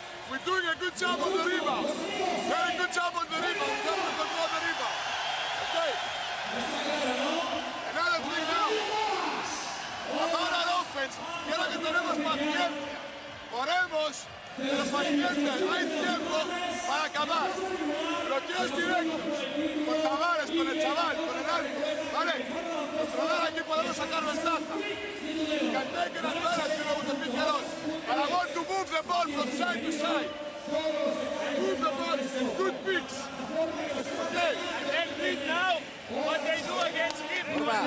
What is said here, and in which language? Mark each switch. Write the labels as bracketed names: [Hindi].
[English] We're doing a good job on the rebound. Very good job on the rebound. We have to control the rebound. Okay. Another thing now. About our offense, [Spanish] quiero que tenemos paciencia. Oremos, pero pacientes. Hay tiempo para acabar. Pero tiros directos. Con Tavares, con el chaval, con el árbitro. ¿Vale? Controlar aquí podemos sacar ventaja. [English] Can take it advantage, you know, with the pick and roll. And I want to move the ball from side to side. Move the ball, good picks. Okay. And then now, what they do against him.